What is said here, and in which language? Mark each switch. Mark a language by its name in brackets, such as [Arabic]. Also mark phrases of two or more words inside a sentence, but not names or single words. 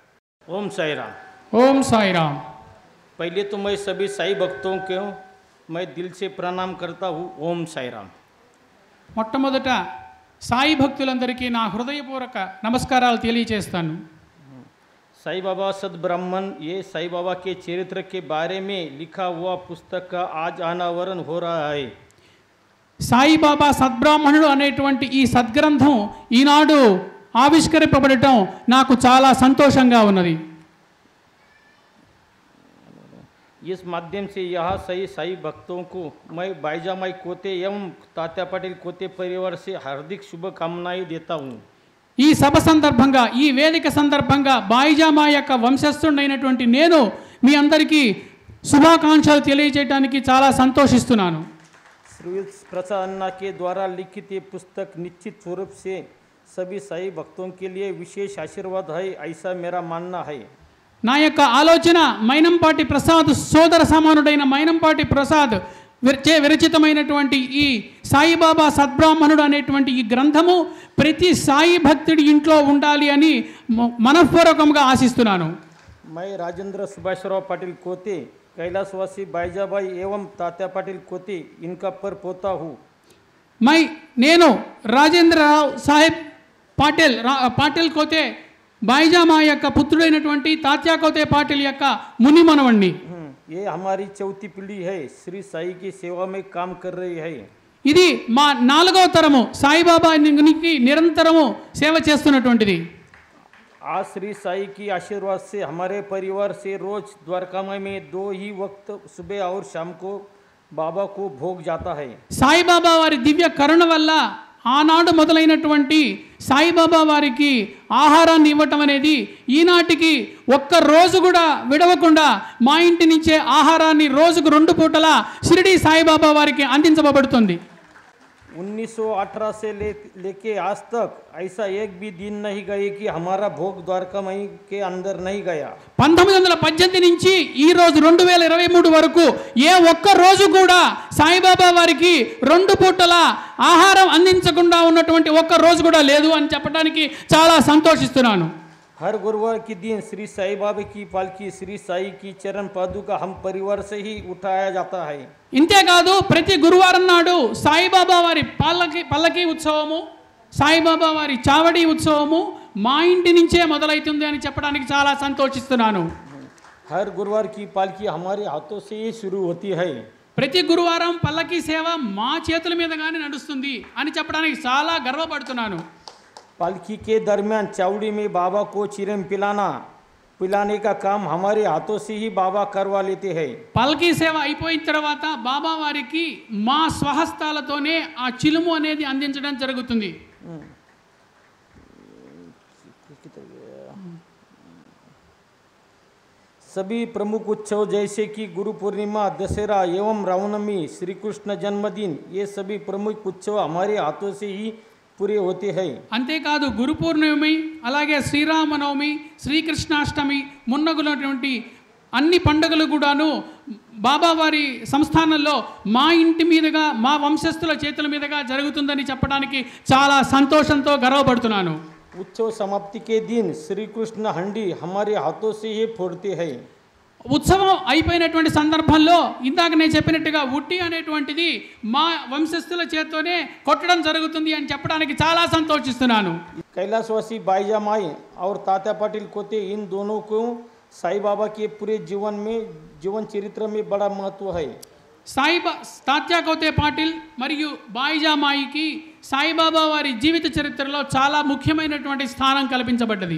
[Hindi] ओम साई राम। ओम साई राम. पहले तो मैं सभी साई भक्तों को मैं दिल से प्रणाम करता हूँ। ओम साई राम। [Telugu] మొట్టమొదట సాయి భక్తులందరికీ నా హృదయపూర్వక నమస్కారాలు తెలియజేస్తాను. [Hindi] साई बाबा सद्ब्राह्मण, ये साई बाबा के चरित्र के बारे में लिखा हुआ पुस्तक का आज अनावरण हो रहा है। [Telugu] సాయిబాబా సద్బ్రాహ్మణుడు అనేటువంటి ఈ సద్గ్రంథం ఈనాడు ఆవిష్కరింపబడటం నాకు చాలా సంతోషంగా ఉన్నది. [Hindi] इस माध्यम से यहाँ सही साई भक्तों को मैं बाईजामाई कोते एवं तात्या पटेल कोते परिवार से हार्दिक शुभकामनाएं देता हूँ. [Telugu] ఈ సభ సందర్భంగా, ఈ వేదిక సందర్భంగా బాయిజామా యొక్క వంశస్థుడైనటువంటి నేను మీ అందరికీ శుభాకాంక్షలు తెలియజేయడానికి చాలా సంతోషిస్తున్నాను. [Hindi] श्री प्रसाद अन्ना के द्वारा लिखित ये पुस्तक निश्चित स्वरूप से सभी साई भक्तों के लिए विशेष आशीर्वाद है, ऐसा मेरा मानना है. [Telugu] నా యొక్క ఆలోచన మైనంపాటి ప్రసాద్ సోదర సమానుడైన మైనంపాటి ప్రసాద్ విరచితమైనటువంటి ఈ సాయిబాబా సద్బ్రాహ్మణుడు అనేటువంటి ఈ గ్రంథము ప్రతి సాయి భక్తుడి ఇంట్లో ఉండాలి అని మనఃపూర్వకంగా ఆశిస్తున్నాను. [Hindi] मैं राजेंद्र सुभाषराव पाटिल कोते, कैलाशवासी बाईजाबाई एवं तात्या पाटिल कोते इनका पर पोता हूँ. [Telugu] నేను రాజేంద్రరావు సాహెబ్ పాటిల్ కోతే బాయిజామా యొక్క పుత్రుడైనటువంటి తాత్యా కోతే పాటిల్ యొక్క ముని మనవణ్ణి. [Hindi] ये हमारी चौथी पीढ़ी है, श्री साई की सेवा में काम कर रही है. [Telugu] ఇది మా 4వ తరము సాయిబాబాకి నిరంతరము సేవ చేస్తున్నటువంటిది. [Hindi] आज श्री साई की आशीर्वाद से हमारे परिवार से रोज द्वारकामाई में 2 ही वक्त सुबह और शाम को बाबा को भोग जाता है. [Telugu] సాయిబాబా వారి దివ్య కరుణ వల్ల ఆనాడు మొదలైనటువంటి సాయిబాబా వారికి ఆహారాన్ని ఇవ్వటం అనేది ఈనాటికి ఒక్క రోజు కూడా విడవకుండా మా ఇంటి నుంచే ఆహారాన్ని రోజుకు 2 పూటలా షిరిడి సాయిబాబా వారికి అందించబడుతుంది. [Hindi] 1918 से लेके आज तक ऐसा एक भी दिन नहीं गए कि हमारा भोग द्वारकामाई के अंदर नहीं गया. [Telugu] 1918 నుంచి ఈ రోజు 2023 వరకు ఏ ఒక్క రోజు కూడా సాయిబాబా వారికి 2 పూటల ఆహారం అందించకుండా ఉన్నటువంటి ఒక్క రోజు కూడా లేదు అని చెప్పడానికి చాలా సంతోషిస్తున్నాను. [Hindi] हर गुरुवार के दिन श्री साई बाबा की पालकी श्री साई की चरण पादुका हम परिवार से ही उठाया जाता है. [Telugu] ఇంతేకాదు ప్రతి గురువారం నాడు సాయిబాబా వారి పల్లకి ఉత్సవము, సాయిబాబా వారి చావడి ఉత్సవము మా ఇంటి నుంచే మొదలవుతుంది అని చెప్పడానికి చాలా సంతోషిస్తున్నాను. [Hindi] हर गुरुवार की पालकी हमारे हाथों से ही शुरू होती है. [Telugu] ప్రతి గురువారం పల్లకి సేవ మా చేతుల మీదగానే నడుస్తుంది అని చెప్పడానికి చాలా గర్వపడుతున్నాను. [Hindi] पालकी के दरमियान चावड़ी में बाबा को चिरम पिलाने का काम हमारे हाथों से ही बाबा करवा लेते हैं. [Telugu] పల్కీ సేవ అయిపోయిన తర్వాత బాబా వారికి మా స్వహస్తాలతోనే ఆ చిలుము అనేది అందించడం జరుగుతుంది. [Hindi] सभी प्रमुख उत्सव जैसे कि गुरु पूर्णिमा, दशहरा एवं रामनवमी, श्री कृष्ण जन्मदिन, ये सभी प्रमुख उत्सव हमारे हाथों से ही पूरे होते हैं. [Telugu] అంతేకాదు గురు పూర్ణిమ, అలాగే శ్రీరామనవమి, శ్రీకృష్ణాష్టమి మున్నగులటువంటి అన్ని పండుగలు కూడాను బాబా వారి సంస్థానంలో మా ఇంటి మీదుగా మా వంశస్థుల చేతుల మీదుగా జరుగుతుందని చెప్పడానికి చాలా సంతోషంతో గర్వపడుతున్నాను. [Hindi] उत्सव समाप्ति के दिन श्री कृष्ण हंडी हमारे हाथों से ही फोड़ते हैं. [Telugu] ఉత్సవం అయిపోయినటువంటి సందర్భంలో ఇందాక నేను చెప్పినట్టుగా ఉట్టి అనేటువంటిది మా వంశస్థుల చేత్తోనే కొట్టడం జరుగుతుంది అని చెప్పడానికి చాలా సంతోషిస్తున్నాను. [Hindi] कैलाशवासी बाईजामाई और तात्या पाटिल कोते इन दोनों को साई बाबा के पूरे जीवन चरित्र में बड़ा महत्व है. [Telugu] తాత్యా కోతే పాటిల్ మరియు బాయిజామాయికి సాయిబాబా వారి జీవిత చరిత్రలో చాలా ముఖ్యమైనటువంటి స్థానం కల్పించబడ్డది.